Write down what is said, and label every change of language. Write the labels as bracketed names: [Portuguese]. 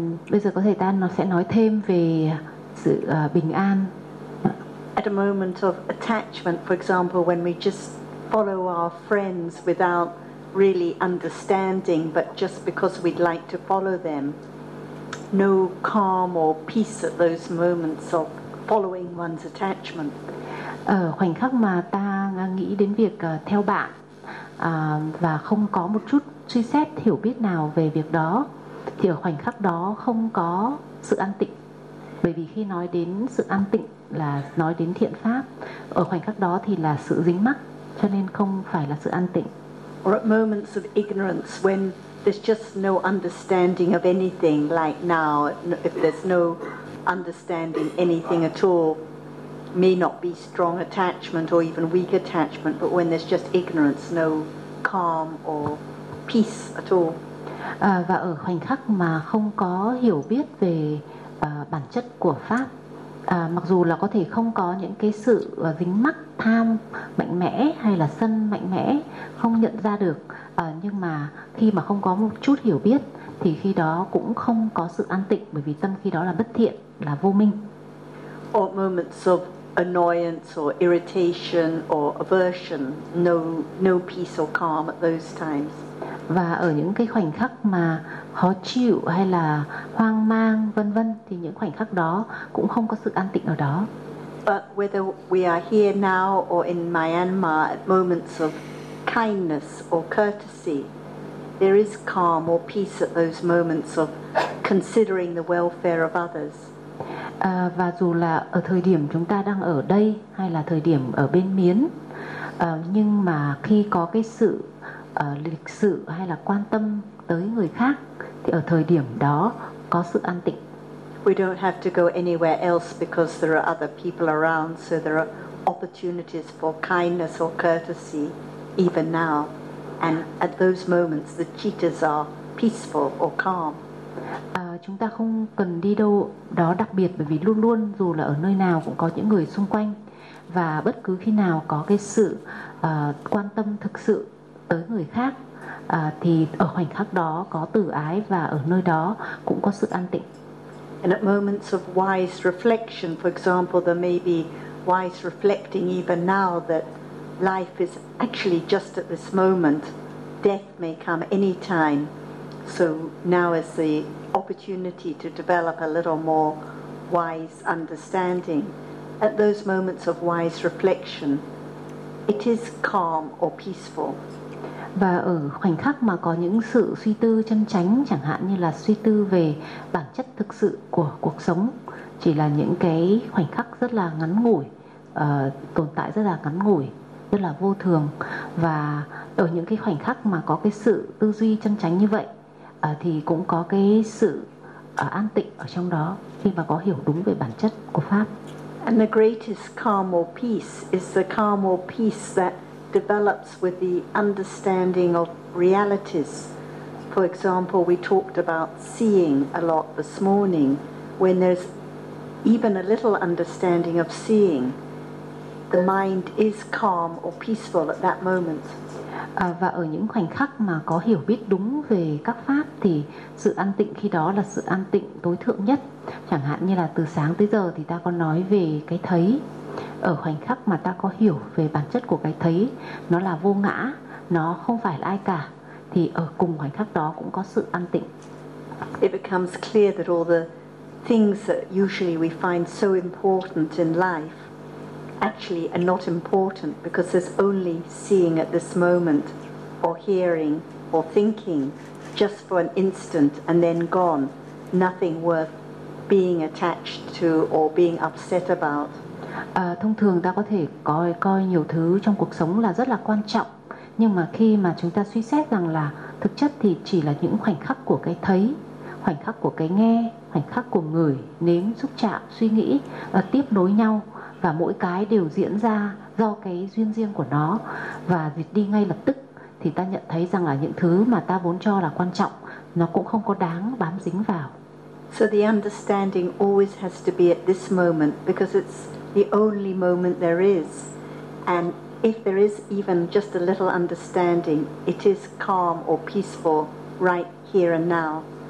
[Vietnamese] Bây giờ có thể ta nó sẽ nói thêm về sự bình an. [English] At a moment of attachment, for example, when we just follow our friends without really understanding, but just because we'd like to follow them, no calm or peace at those moments of following one's attachment. [Vietnamese] Ở khoảnh khắc mà ta nghĩ đến việc theo bạn và không có một chút suy xét hiểu biết nào về việc đó, thì ở khoảnh khắc đó không có sự an tịnh. Bởi vì khi nói đến sự an tịnh là nói đến thiện pháp, ở khoảnh khắc đó thì là sự dính mắc, cho nên không phải là sự an tịnh. [English] Or at moments of ignorance when there's just no understanding of anything, like now, if there's no understanding anything at all, may not be strong attachment or even weak attachment, but when there's just ignorance, no calm or peace at all. [Vietnamese] Và ở khoảnh khắc mà không có hiểu biết về bản chất của pháp, mặc dù là có thể không có những cái sự dính mắc tham mạnh mẽ hay là sân mạnh mẽ, không nhận ra được, nhưng mà khi mà không có một chút hiểu biết thì khi đó cũng không có sự an tịnh, bởi vì tâm khi đó là bất thiện, là vô minh. [English] Or moments of annoyance or irritation or aversion, no peace or calm at those times. [Vietnamese] Và ở những cái khoảnh khắc mà khó chịu hay là hoang mang vân vân thì những khoảnh khắc đó cũng không có sự an tịnh ở đó. [English] But whether we are here now or in Myanmar at moments of kindness or courtesy, there is calm or peace at those moments of considering the welfare of others. [Vietnamese] Và dù là ở thời điểm chúng ta đang ở đây hay là thời điểm ở bên Miến, nhưng mà khi có cái sự lịch sự hay là quan tâm tới người khác thì ở thời điểm đó có sự an tịnh. [English] We don't have to go anywhere else because there are other people around, so there are opportunities for kindness or courtesy even now, and at those moments the cheetahs are peaceful or calm. [Vietnamese] chúng ta không cần đi đâu đó đặc biệt, bởi vì luôn luôn dù là ở nơi nào cũng có những người xung quanh, và bất cứ khi nào có cái sự quan tâm thực sự tới người khác thì ở khoảnh khắc đó có từ ái và ở nơi đó cũng có sự an tịnh. [English] And at moments of wise reflection, for example, there may be wise reflecting even now that life is actually just at this moment. Death may come any time. So now is the opportunity to develop a little more wise understanding. At those moments of wise reflection, it is calm or peaceful. [Vietnamese] Và ở khoảnh khắc mà có những sự suy tư chân chánh, chẳng hạn như là suy tư về bản chất thực sự của cuộc sống, chỉ là những cái khoảnh khắc rất là ngắn ngủi, tồn tại rất là ngắn ngủi, rất là vô thường. Và ở những cái khoảnh khắc mà có cái sự tư duy chân chánh như vậy, thì cũng có cái sự an tịnh ở trong đó, khi mà có hiểu đúng về bản chất của Pháp. [English] And the greatest calm or peace is the calm or peace that develops with the understanding of realities. For example, we talked about seeing a lot this morning. When there's even a little understanding of seeing, the mind is calm or peaceful at that moment. [Vietnamese] Và ở những khoảnh khắc mà có hiểu biết đúng về các pháp thì sự an tịnh khi đó là sự an tịnh tối thượng nhất. Chẳng hạn như là từ sáng tới giờ thì ta có nói về cái thấy. Ở khoảnh khắc mà ta có hiểu về bản chất của cái thấy, nó là vô ngã, nó không phải là ai cả, thì ở cùng khoảnh khắc đó cũng có sự an tịnh. [English] It becomes clear that all the things that usually we find so important in life actually are not important, because there's only seeing at this moment, or hearing, or thinking, just for an instant and then gone. Nothing worth being attached to or being upset about. [Vietnamese] Thông thường ta có thể coi nhiều thứ trong cuộc sống là rất là quan trọng, nhưng mà khi mà chúng ta suy xét rằng là thực chất thì chỉ là những khoảnh khắc của cái thấy, khoảnh khắc của cái nghe, khoảnh khắc của ngửi, nếm, xúc chạm, suy nghĩ tiếp nối nhau, và mỗi cái đều diễn ra do cái duyên riêng của nó và diệt đi ngay lập tức, thì ta nhận thấy rằng là những thứ mà ta vốn cho là quan trọng nó cũng không có đáng bám dính vào. [English] So the understanding always has to be at this moment, because it's the only moment there is. And if there is even just a little understanding, it is calm or peaceful right here and now.